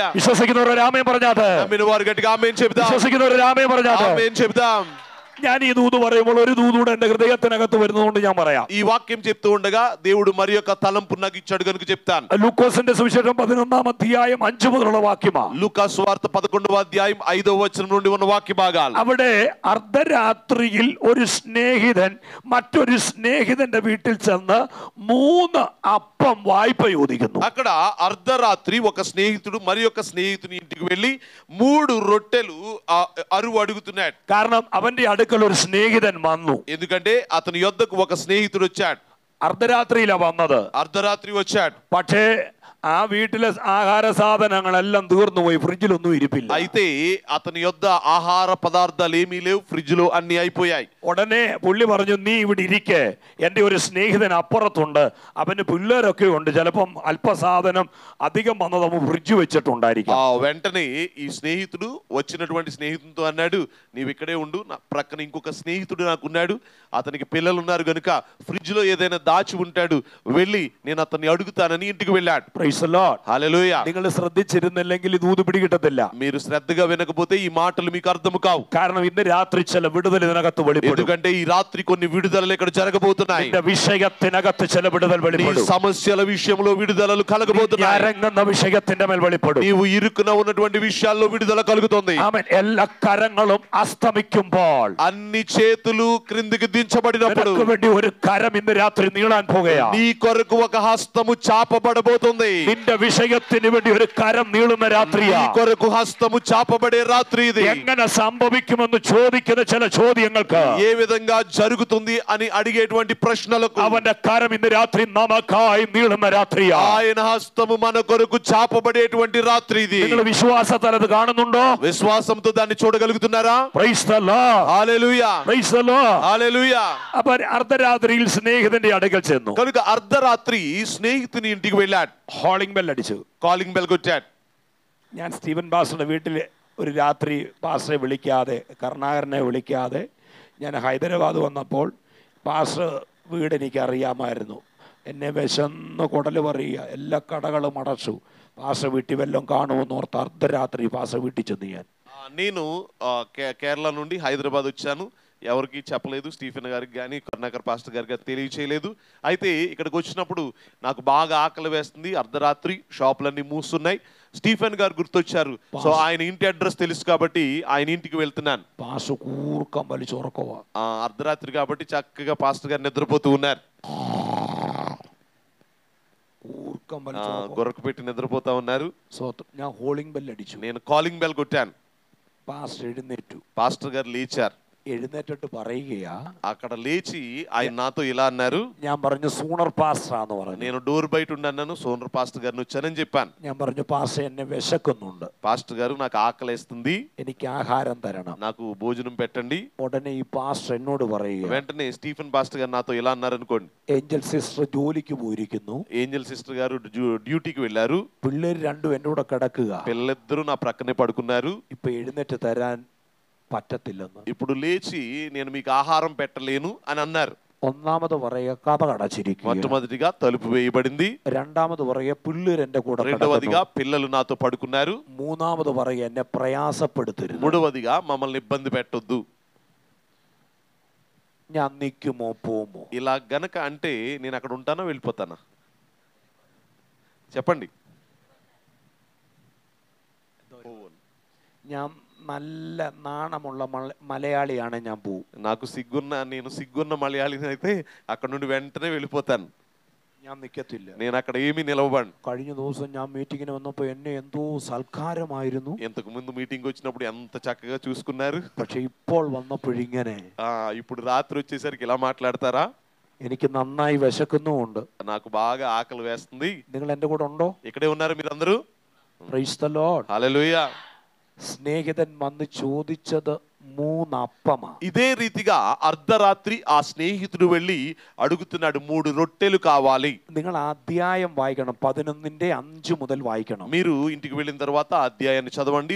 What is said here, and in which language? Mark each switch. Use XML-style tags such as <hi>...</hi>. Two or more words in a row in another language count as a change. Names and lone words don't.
<ml>വിശ്വസിക്കുന്നവർ രാമേ പറഞ്ഞാത്.</ml> <te>నమ్మిన వారు గట్టిగా ఆమేన్ చెప్దాం.</te> <ml>വിശ്വസിക്കുന്നവർ രാമേ പറഞ്ഞാത്.</ml> <te>ఆమేన్ చెప్దాం.</te> <ml>ഞാൻ ഈ ദൂത് പറയുമ്പോൾ ഒരു ദൂതൂടെ എന്റെ ഹൃദയത്തിനകത്ത് വരുന്നതുകൊണ്ട് ഞാൻ പറയാം.</ml> <te>ఈ వాక్యం చెప్తూ ఉండగా దేవుడు మరి యొక్క తలంపు నాకు ఇచ్చాడు కనుక చెప్తాను.</te> <ml>ലൂക്കോസിന്റെ സുവിശേഷം 11-ാം അധ്യായം 5 മുതലുള്ള വാക്യമാണ്.</ml> <te>లూకా సువార్త 11వ అధ్యాయం 5వ వచనం నుండి ఉన్న వాక్య భాగాలు.</te> <ml>അവിടെ അർദ്ധരാത്രിയിൽ ഒരു സ്നേഹിതൻ മറ്റൊരു സ്നേഹിതന്റെ വീട്ടിൽ ചെന്ന് 3 അപ്പം വായ്പ ചോദിക്കുന്നു.</ml> <te>అక్కడ అర్ధరాత్రి ఒక స్నేహితుడు మరి యొక్క స్నేహితుని ఇంటికి వెళ్ళి 3 రొట్టెలు అరువు అడుగుతున్నాడు.</te> <ml>കാരണം അവന്റെ അടുക്കൽ ഒരു സ്നേഹിതൻ വന്നു.</ml> <te>ఎందుకంటే అతని యొద్దకు ఒక స్నేహితుడు వచ్చాడు.</te> <ml>അർദ്ധരാത്രിയിലാ വന്നത്.</ml> <te>అర్ధరాత్రి వచ్చాడు.</te> <ml>പക്ഷേ ആ വീട്ടിലെ ആഹാര സാധനങ്ങളെല്ലാം തീർന്നുപോയി, ഫ്രിഡ്ജിലൊന്നും ഇരിപ്പില്ല.</ml> <te>అయితే అతని యొద్ద ఆహార పదార్థాలు ఏమీ లేవు, ఫ్రిడ్జ్ లో అన్ని అయిపోయాయి.</te> <ml>ഉടനെ പുള്ളി പറഞ്ഞു, നീ ഇവിടെ ഇരിക്കെ, എൻ്റെ ഒരു സ്നേഹിതൻ അപ്പുറത്തുണ്ട്, അവന് പിള്ളേരൊക്കെ ഉണ്ട്, ചിലപ്പം അല്പസാധനം അധികം വന്നത് അവൻ ഫ്രിഡ്ജ് വെച്ചിട്ടുണ്ടായിരിക്കും.</ml> <te>వెంటనే ఈ స్నేహితుడు వచ్చినటువంటి స్నేహితుడితో అన్నాడు, నీవు ఇక్కడే ఉండు, నా ప్రక్కన ఇంకొక స్నేహితుడు నాకున్నాడు, అతనికి పిల్లలు ఉన్నారు కనుక ఫ్రిడ్జ్ లో ఏదైనా దాచి ఉంటాడు, వెళ్ళి నేను అతన్ని అడుగుతానని ఇంటికి వెళ్ళాడు.</te> <en>Praise the Lord.</en> <te>హల్లెలూయా.</te> <ml>നിങ്ങൾ ശ്രദ്ധിച്ചിരുന്നില്ലെങ്കിൽ ഇത് ഊത് പിടികിട്ടത്തില്ല.</ml> <te>మీరు శ్రద్ధగా వినకపోతే ఈ మాటలు మీకు అర్థం కావు.</te> <ml>കാരണം ഇന്ന് രാത്രി ചില വിടുതൽ ഇതിനകത്ത് വെളിപ്പെടും.</ml> <te>ఎందుకంటే ఈ రాత్రి కొన్ని విడుదలలు ఇక్కడ జరగబోతున్నాయి.</te> <ml>നിന്റെ വിഷയത്തിനകത്ത് ചില വിടുതൽ വെളിപ്പെടും.</ml> <te>సమస్యల విషయంలో విడుదలలు కలగబోతున్నాయి.</te> <ml>അരങ്ങുന്ന విషയത്തിന്റെ മേൽ വെളിപ്പെടും.</ml> <te>నీవు ఇరుకున ఉన్నటువంటి విషయాల్లో విడుదల కలుగుతుంది.</te> <ml>ആമേൻ. എല്ലാ കരങ്ങളും അസ്തമിക്കുമ്പോൾ,</ml> <te>అన్ని చేతులు క్రిందికి దించబడినప్పుడు</te> <ml>നിനക്ക് വേണ്ടി ഒരു കരം ഇന്ന് രാത്രി നീളാൻ പോകുകയാണ്.</ml> <te>నీ కొరకు ఒక హస్తము చాపబడబోతుంది.</te> <ml>നിന്റെ വിഷയത്തിന് വേണ്ടി ഒരു കരം നീളുന്ന രാത്രിയാ.</ml> <te>నీ కొరకు హస్తము చాపబడే రాత్రి ఇది.</te> <ml>എങ്ങനെ സംഭവിക്കുമെന്ന് ചോദിക്കുന്ന ചില ചോദ്യങ്ങൾക്ക്</ml> <te>ఏ విధంగా జరుగుతుంది అని అడిగేటువంటి ప్రశ్నలకు</te> <ml>അവന്റെ കരം ഇന്ന് രാത്രി നമുക്കായി നീളുന്ന രാത്രിയാ.</ml> <te>ఆయన హస్తము మన కొరకు చాపబడేటువంటి రాత్రి ఇది.</te> <ml>നിങ്ങൾ വിശ്വാസത്താൽ അത് കാണുന്നുണ്ടോ?</ml> <te>విశ్వాసంతో దాన్ని చూడగలుగుతున్నారా?</te> <en>Praise the Lord.</en> <te>హల్లెలూయా.</te> <en>Praise the Lord.</en> <te>హల్లెలూయా.</te> <ml>അപ്പൊ അർദ്ധരാത്രിയിൽ സ്നേഹിതന്റെ അടുക്കൽ ചെന്നു.</ml> <te>కనుక అర్ధరాత్రి స్నేహితుని ఇంటికి వెళ్ళాడు.</te> <en>calling bell</en> <ml>അടിച്ചു.</ml> <en>calling bell</en> <te>కొట్టాడు.</te> <ml>ഞാൻ സ്റ്റീവൻ പാസ്റ്ററുടെ വീട്ടിൽ ഒരു രാത്രി പാസ്റ്ററെ വിളിക്കാതെ, കരുണാകരനെ വിളിക്കാതെ ഞാൻ ഹൈദരാബാദ് വന്നപ്പോൾ പാസ്റ്റർ വീട് എനിക്ക് അറിയാമായിരുന്നു. എന്നെ വിശന്ന് കുടല് പറയുക, എല്ലാ കടകളും അടച്ചു. പാസ്റ്റർ വീട്ടിൽ വല്ലതും കാണുമെന്ന് ഓർത്ത് അർദ്ധരാത്രി പാസ്റ്റർ വീട്ടിൽ ചെന്ന് ഞാൻ.</ml> <te>నేను కేరళ నుండి హైదరాబాద్ వచ్చాను. ఎవరికి చెప్పలేదు, స్టీఫెన్ గారికి కానీ కరుణాకర్ పాస్టర్ గారికి తెలియచేయలేదు. అయితే ఇక్కడికి వచ్చినప్పుడు నాకు బాగా ఆకలి వేస్తుంది, అర్ధరాత్రి షాపులన్నీ మూస్తున్నాయి. స్టీఫెన్ గారు గుర్తొచ్చారు. సో ఆయన ఇంటి అడ్రస్ తెలుసు కాబట్టి ఆయన ఇంటికి వెళ్తున్నాను.</te> <ml>പാസ്റ്റർ കൂർക്കം വലിച്ച് ഉറക്കവാ.</ml> <te>అర్ధరాత్రి కాబట్టి చక్కగా పాస్టర్ గారు నిద్రపోతూ ఉన్నారు. గొర్రకు పెట్టి నిద్రపోతా ఉన్నారు.</te> <ml>సో ഞാൻ</ml> <en>calling bell</en> <ml>അടിച്ചു.</ml> <te>నేను</te> <en>calling bell</en> <te>కొట్టాను.</te> <ml>പാസ്റ്റർ എഴുന്നേറ്റു.</ml> <te>పాస్టర్ గారు లేచారు.</te> <ml>എഴുന്നേറ്റിട്ട് പറയുകയാ,</ml> <te>అక్కడ లేచి ఆయన నాతో ఇలా అన్నారు.</te> <ml>ഞാൻ പറഞ്ഞു സൂണർ പാസ്റ്ററാന്ന് പറഞ്ഞു.</ml> <te>నేను డోర్ బయట ఉన్నాను, సోనర్ పాస్టర్ గారిని వచ్చానని చెప్పాను.</te> <ml>ഞാൻ പറഞ്ഞു പാസ്റ്റർ എന്നെ വിശക്കുന്നുണ്ട്,</ml> <te>పాస్టర్ గారు నాకు ఆకలేస్తుంది,</te> <ml>എനിക്ക് ఆహారం തരണം.</ml> <te>నాకు భోజనం పెట్టండి.</te> <ml>ഉടനെ ഈ പാസ്റ്റർ എന്നോട് പറയുക,</ml> <te>వెంటనే స్టీఫెన్ పాస్టర్ గారు నాతో ఇలా అన్నారు అనుకోండి.</te> <ml>ഏഞ്ചൽ സിസ്റ്റർ ജോലിക്ക് പോയിരിക്കുന്നു,</ml> <te>ఏంజల్ సిస్టర్ గారు డ్యూటీకి వెళ్ళారు,</te> <ml>പിള്ളേര് രണ്ടും എൻ്റെ കൂടെ കിടക്കുക,</ml> <te>పిల్లలిద్దరూ నా ప్రక్కనే పడుకున్నారు,</te> <ml>ഇപ്പൊ എഴുന്നേറ്റ് തരാൻ പറ്റത്തില്ലെന്ന്.</ml> <te>ఇప్పుడు లేచి నేను మీకు ఆహారం పెట్టలేను అని అన్నారు.</te> <ml>ഒന്നാമത് പറയുക കഥ അടച്ചിരിക്കുക,</ml> <te>మొట్టమొదటిగా తలుపు వేయబడింది.</te> <ml>രണ്ടാമത് പറയുക പിള്ളേർ എന്റെ കൂടെ</ml> <te>రెండవదిగా</te> <ml>കിടക്കുന്നു,</ml> <te>పిల్లలు నాతో పడుకున్నారు.</te> <ml>മൂന്നാമത് പറയുക എന്നെ പ്രയാസപ്പെടുത്തരുത്,</ml> <te>మూడవదిగా మమ్మల్ని ఇబ్బంది పెట్టొద్దు.</te> <ml>ഞാൻ നിൽക്കുമോ പോമോ?</ml> <te>ఇలా గనక అంటే నేను అక్కడ ఉంటానా వెళ్ళిపోతానా? చెప్పండి.</te> <ml>ഞാൻ നല്ല നാണമുള്ള മലയാളിയാണ്, ഞാൻ പോവും.</ml> <te>నాకు నేను సిగ్గున్న మలయాళిని అయితే అక్కడ నుండి వెంటనే వెళ్ళిపోతాను.</te> <ml>ഞാൻ നിൽക്കത്തില്ല.</ml> <te>నేను అక్కడ ఏమీ నిలవబడను.</te> <ml>കഴിഞ്ഞ ദിവസം ഞാൻ മീറ്റിങ്ങിന് വന്നപ്പോൾ എന്നെ എന്തോ സൽക്കാരമായിരുന്നു.</ml> <te>ఇంతకు ముందు మీటింగ్ వచ్చినప్పుడు ఎంత చక్కగా చూసుకున్నారు.</te> <ml>പക്ഷെ ഇപ്പോൾ വന്നപ്പോഴിങ്ങനെ.</ml> <te>ఇప్పుడు రాత్రి వచ్చేసరికి ఇలా మాట్లాడతారా?</te> <ml>എനിക്ക് നന്നായി വിശക്കുന്നുമുണ്ട്.</ml> <te>నాకు బాగా ఆకలి వేస్తుంది.</te> <ml>നിങ്ങൾ എന്റെ കൂടെ ഉണ്ടോ?</ml> <te>ఇక్కడే ఉన్నారు మీరందరూ?</te> <en>Praise the Lord.</en> <te>హల్లెలూయా.</te> <ml>സ്നേഹിതൻ വന്ന് ചോദിച്ചത് 3 അപ്പമാ.</ml> <te>ఇదే రీతిగా అర్ధరాత్రి ఆ స్నేహితుడు వెళ్ళి అడుగుతున్నాడు, 3 రొట్టెలు కావాలి.</te> <ml>നിങ്ങൾ അധ്യായം വായിക്കണം, 11:5 മുതൽ വായിക്കണം.</ml> <te>మీరు ఇంటికి వెళ్ళిన తర్వాత అధ్యాయాన్ని చదవండి.</te>